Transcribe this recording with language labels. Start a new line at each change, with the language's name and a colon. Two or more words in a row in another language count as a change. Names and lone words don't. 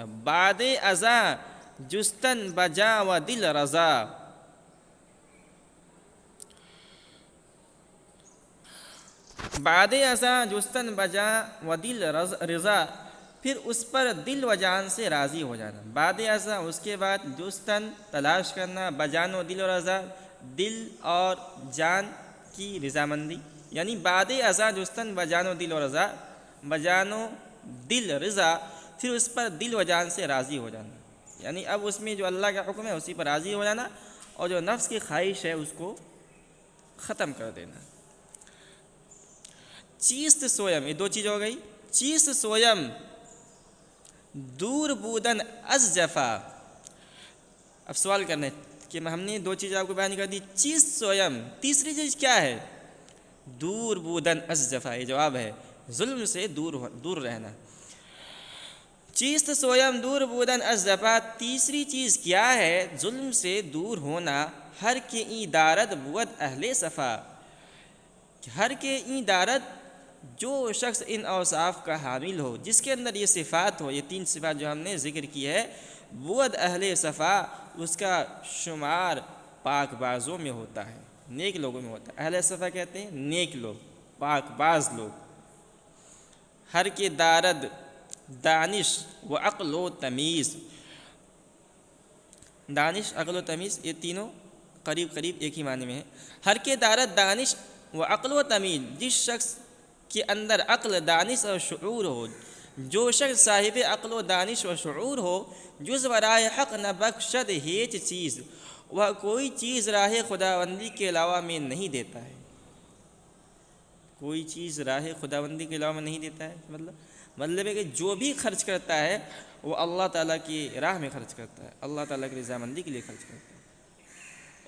Persian: بعد ازاں جستن بجا و دل رضا، بعد ازاں جستن بجا و دل رضا،
Urdu: پھر اس پر دل و جان سے راضی ہو جانا۔
Persian: بعد ازاں
Urdu: اس کے بعد، جستن تلاش کرنا،
Persian: بجان و دل و رضا
Urdu: دل اور جان کی رضامندی، یعنی
Persian: بعد ازاں جستن بجان و دل و رضا، بجان و دل رضا،
Urdu: پھر اس پر دل و جان سے راضی ہو جانا، یعنی اب اس میں جو اللہ کا حکم ہے اسی پر راضی ہو جانا، اور جو نفس کی خواہش ہے اس کو ختم کر دینا۔ چیست سویم، یہ دو چیز ہو گئی۔
Persian: چیست سویم دور بودن از جفا،
Urdu: اب سوال کرنے کہ ہم نے دو چیز آپ کو بیان کر دی،
Persian: چیست سویم،
Urdu: تیسری چیز کیا ہے؟
Persian: دور بودن از جفا،
Urdu: یہ جواب ہے، ظلم سے دور رہنا۔
Persian: چیست سویم دور بودن از جفا،
Urdu: تیسری چیز کیا ہے؟ ظلم سے دور ہونا۔
Persian: ہر کے این دارد بود اہل صفا، ہر کے این دارد،
Urdu: جو شخص ان اوصاف کا حامل ہو، جس کے اندر یہ صفات ہو، یہ تین صفات جو ہم نے ذکر کی ہے،
Persian: بود اہل صفا،
Urdu: اس کا شمار پاک بازوں میں ہوتا ہے، نیک لوگوں میں ہوتا ہے۔ اہل صفا کہتے ہیں نیک لوگ، پاک باز لوگ۔
Persian: ہر کے دارد دانش و عقل و تمیز،
Urdu: دانش، عقل و تمیز یہ تینوں قریب قریب ایک ہی معنی میں ہیں۔
Persian: ہر کے دارد دانش و عقل و تمیز،
Urdu: جس شخص کے اندر عقل، دانش اور شعور ہو، جو شخص صاحب عقل و دانش و شعور ہو،
Persian: جز ورائے حق نہ بخشد ہیچ چیز،
Urdu: وہ کوئی چیز راہ خداوندی کے علاوہ میں نہیں دیتا ہے، کوئی چیز راہ خداوندی کے علاوہ میں نہیں دیتا ہے، مطلب ہے کہ جو بھی خرچ کرتا ہے وہ اللہ تعالیٰ کی راہ میں خرچ کرتا ہے، اللہ تعالیٰ کی رضامندی کے لیے خرچ کرتا ہے۔